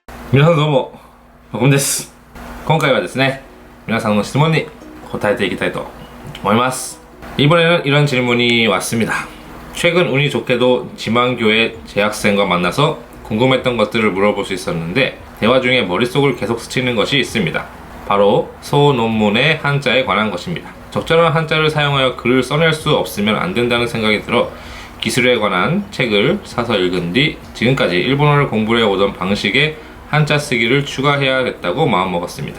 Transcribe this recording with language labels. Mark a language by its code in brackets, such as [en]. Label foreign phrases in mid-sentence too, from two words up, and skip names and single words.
[ja] 皆さんどうも、ここみです。今回はですね、皆さんの質問に答えていきたいと思います. [ko] 이번에는 이런 질문이 왔습니다. 최근 운이 좋게도 지망교회 재학생과 만나서 궁금했던 것들을 물어볼 수 있었는데 대화 중에 머릿속을 계속 스치는 것이 있습니다. 바로 소논문의 한자에 관한 것입니다. 적절한 한자를 사용하여 글을 써낼 수 없으면 안 된다는 생각이 들어 기술에 관한 책을 사서 읽은 뒤 지금까지 일본어를 공부해 오던 방식에 한자 쓰기를 추가해야겠다고 마음먹었습니다.